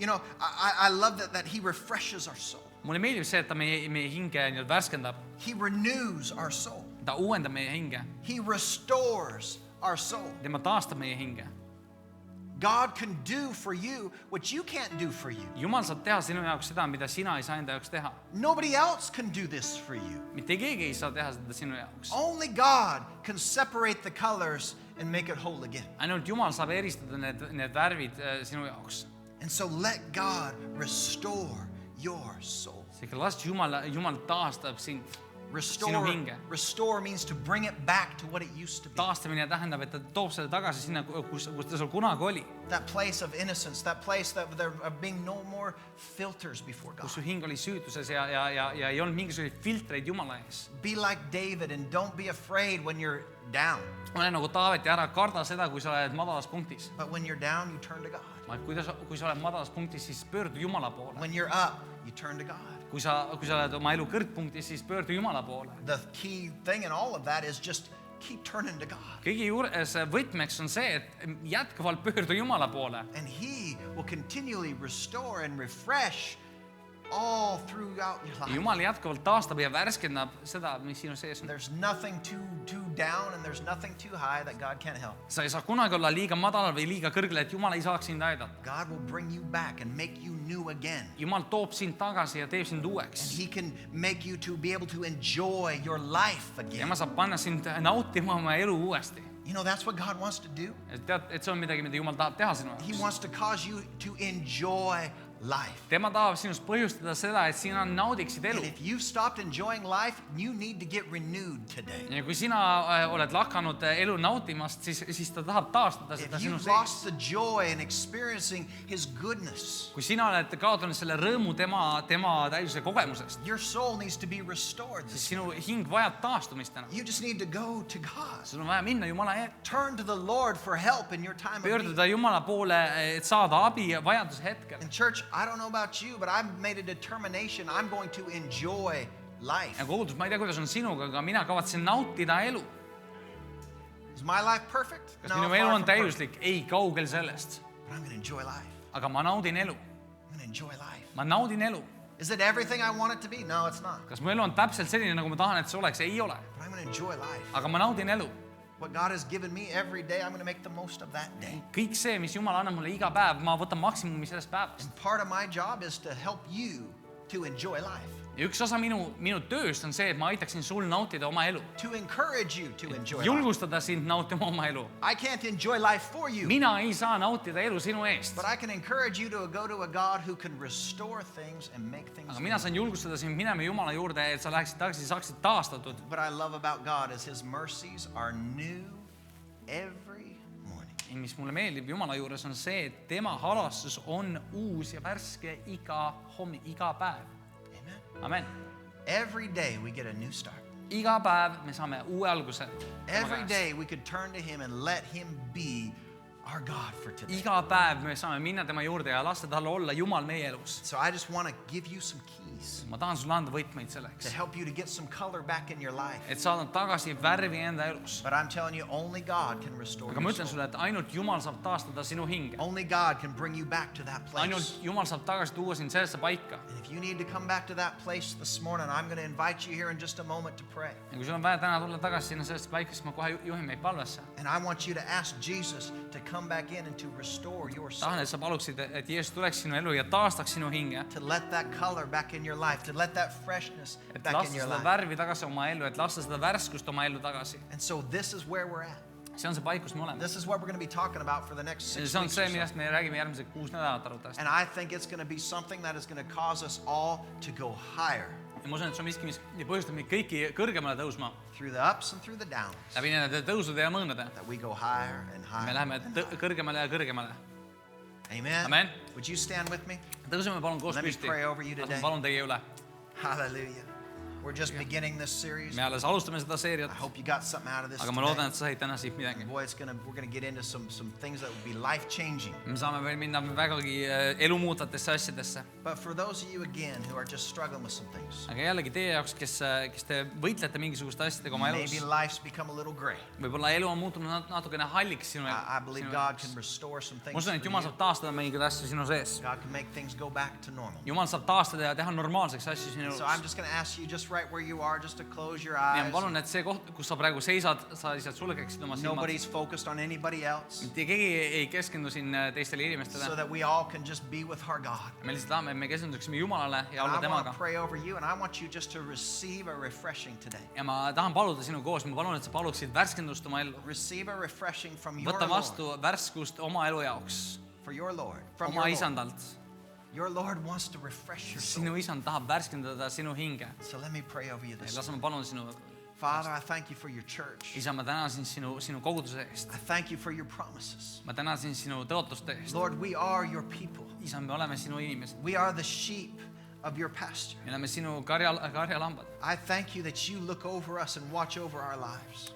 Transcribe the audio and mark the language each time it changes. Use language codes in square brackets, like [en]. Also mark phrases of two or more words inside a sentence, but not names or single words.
[en] You know, I love that he refreshes our soul. [et] Mulle meeldib see, et ta meie hinge nii-öelda värskendab. [en] He renews our soul. [et] Ta uuendab meie hinge. [en] He restores our soul. [et] Tema taastab meie hinge. [en] God can do for you what you can't do for you. [et] Jumal saab teha sinu jaoks seda, mida sina ei saa enda jaoks teha. [en] Nobody else can do this for you. [et] Mitte keegi ei saa teha seda sinu jaoks. [en] Only God can separate the colors and make it whole again. [et] Ainult Jumal saab eristada need värvid sinu jaoks. [en] And so let God restore your soul. [et] Seega las Jumal taastab sind. [en] Restore means to bring it back to what it used to be. [et] Taastamine tähendab, et ta toob selle tagasi sinna, kus ta sul kunagi oli. [en] That place of innocence, that place that there are being no more filters before God. [et] Kus su hing oli süütuses ja ei olnud mingisuguseid filtreid Jumala ees. [en] Be like David and don't be afraid when you're down. [et] Ole nagu Taavet ja ära karda seda, kui sa oled madalas punktis. [en] But when you're down, you turn to God. [et] Kui sa oled madalas punktis, siis pöördu Jumala poole. [en] When you're up, you turn to God. [et] Kui sa oled oma elu kõrgpunktis, siis pöördu Jumala poole. [en] The key thing in all of that is just keep turning to God. [et] Kõige juures võtmeks on see, et jätkuvalt pöördu Jumala poole. [en] And he will continually restore and refresh all throughout your life. [et] Jumal jätkuvalt taastab ja värskendab seda, mis sinu sees on. [en] There's nothing too down and there's nothing too high that God can't help. [et] Sa ei saa kunagi olla liiga madalal või liiga kõrgel, et Jumal ei saaks sind aidata. [en] God will bring you back and make you new again. [et] Jumal toob sind tagasi ja teeb sind [en] And [et] uueks. [en] he can make you to be able to enjoy your life [et] Ja [en] again. [et] ma saab panna sind nautima oma elu uuesti. [en] You know, that's what God wants to do. [et] Tead, et see on midagi, mida Jumal tahab teha sinu [en] He [et] jaoks. [en] wants to cause you to enjoy life. [et] Tema tahab sinust põhjustada seda, et sina naudiksid elu. [en] And if you've stopped enjoying life, you need to get renewed today. [et] Ja kui sina oled lakanud elu nautimast, siis ta tahab taastada seda [en] If [et] sinu [en] you've [et] sees. [en] lost the joy in experiencing his goodness, [et] Kui sina oled kaotanud selle rõõmu tema täiuse kogemusest, [en] your soul needs to be restored. [et] siis sinu hing vajab taastumist täna. [en] You just need to go to God. [et] Sul on vaja minna Jumala ette. [en] Turn to the Lord for help in your time of need. [et] Pöörduda Jumala poole, et saada abi vajaduse hetkel. [en] In church, I don't know about you, but I've made a determination I'm going to enjoy life. [et] Ja kogudus, ma ei tea, kuidas on sinuga, aga mina kavatsen nautida elu. [en] Is my life perfect? [et] Kas minu elu [en] far [et] on [en] from perfect. [et] täiuslik? Ei, kaugel sellest. [en] But I'm going to enjoy life. [et] Aga ma naudin elu. [en] I'm going to enjoy life. [et] Ma naudin elu. [en] Is it everything I want it to be? No, it's not. [et] Kas mu elu on täpselt selline, nagu ma tahan, et see oleks? Ei ole. [en] But I'm going to enjoy life. [et] Aga ma naudin elu. [en] What God has given me every day, I'm going to make the most of that day. [et] Kõik see, mis Jumal annab mulle iga päev, ma võtan maksimumi sellest päevast. [en] And part of my job is to help you to enjoy life. [et] Ja üks osa minu tööst on see, et ma aitaksin sul nautida oma elu. [en] To encourage you to enjoy life. [et] Julgustada sind nautima oma elu. [en] I can't enjoy life for you. [et] Mina ei saa nautida elu sinu eest. [en] But I can encourage you to go to a God who can restore things and make things [et] Aga [en] new. [et] mina saan julgustada sind minema Jumala juurde, et sa läheksid tagasi, saaksid taastatud. [en] What I love about God is his mercies are new every morning. [et] Mis mulle meeldib Jumala juures on see, et tema halastus on uus ja värske iga päev. [en] Amen. [et] Amen. [en] Every day we get a new start. [et] Iga päev me saame uue alguse. [en] Every day we could turn to him and let him be our God for today. [et] Iga päev me saame minna tema juurde ja lasta tal olla Jumal meie elus. [en] So I just want to give you some keys [et] Ma tahan sulle anda võtmeid [en] to [et] selleks, [en] help you to get some color back in your life. [et] et saada tagasi värvi enda elus. [en] But I'm telling you, only God can restore [et] Aga ma [en] your [et] ütlen [en] soul. [et] sulle, et ainult Jumal saab taastada sinu hinge. [en] Only God can bring you back to that place. [et] Ainult Jumal saab tagasi tuua sind sellesse paika. [en] And if you need to come back to that place this morning, I'm going to invite you here in just a moment to pray. [et] Ja kui sul on vaja täna tulla tagasi sinna sellesse paika, siis ma kohe juhin meid palvesse. [en] And I want you to ask Jesus to come come back in and to restore your soul. [et] tahan, et sa paluksid, et Jeesus tuleks sinu elu ja taastaks sinu hinge. [en] To let that color back in your life, to let that freshness [et] Et [en] back [et] lasta [en] in your [et] seda [en] life. [et] värvi tagasi oma ellu, et lasta seda värskust oma ellu tagasi. [en] And so this is where we're at. [et] See on see paik, kus me oleme. [en] This is what we're going to be talking about for the next 6 [et] See on [en] weeks [et] see, [en] or so. [et] millest me räägime järgmised 6 nädalat arvatavasti. [en] And I think it's going to be something that is going to cause us all to go higher [et] Ja ma usun, et see on miski, mis põhjustab meid kõiki kõrgemale tõusma. [en] through the ups and through the downs. [et] Läbi nende tõusude ja mõõnade. [en] That we go higher and [et] Me [en] higher. [et] läheme kõrgemale ja kõrgemale. [en] Amen. [et] Amen. [en] Would you stand with me? [et] Tõuseme palun koos [en] Let me [et] püsti. [en] pray over you today. [et] Palun teie üle. [en] Hallelujah. We're just beginning this series. [et] Me alles alustame seda [en] I [et] seeriat, [en] hope you got something out of this [et] aga ma [en] today. [et] loodan, et sa said täna siit midagi. [en] Boy, we're gonna get into some things that would be life-changing. [et] Me saame veel minna vägagi elu muutvatesse asjadesse. [en] But for those of you again who are just struggling with some things, [et] Aga jällegi teie jaoks, kes te võitlete mingisuguste asjadega oma elus, [en] maybe life's become a little gray. [et] võib-olla elu on muutunud natukene halliks sinu [en] I believe [et] sinu [en] God [et] jaoks. [en] can restore some [et] Ma [en] things [et] usun, et [en] for [et] Jumal [en] you. [et] saab taastada mingeid asju sinu sees. [en] God can make things go back to normal. [et] Jumal saab taastada ja teha normaalseks asju sinu [en] So I'm [et] elus. [en] just going to ask you just right where you are, just to close your [et] Ja [en] eyes. [et] ma palun, et see koht, kus sa praegu seisad, sa lihtsalt sulgeksid oma silmad. [en] Nobody's focused on anybody else, [et] Mitte keegi ei keskendu siin teistele [en] so [et] inimestele. [en] that we all can just be with our God. [et] Me lihtsalt tahame, et me keskenduksime Jumalale ja [en] And [et] olla [en] I want [et] temaga. [en] to pray over you, and I want you just to receive a refreshing today. [et] Ja ma tahan paluda sinu koos, ma palun, et sa paluksid värskendust oma ellu. [en] Receive a refreshing from your [et] Võta [en] Lord, [et] vastu värskust oma elu jaoks, [en] for your Lord, from [et] oma [en] your Lord. [et] isandalt. [en] Your Lord wants to refresh your soul. [et] Sinu isand tahab värskendada sinu hinge. [en] So let me pray over you this. [et] Las ma palun sinu, [en] Father, I thank you for your church. [et] isa, ma tänasin sinu koguduse eest. [en] I thank you for your promises. [et] Ma tänasin sinu tõotuste eest. [en] Lord, we are your people. [et] Isa, me oleme sinu inimesed. [en] We are the sheep of your pasture. [et] Me oleme sinu karjalambad. [en] I thank you that you look over us and watch over our lives.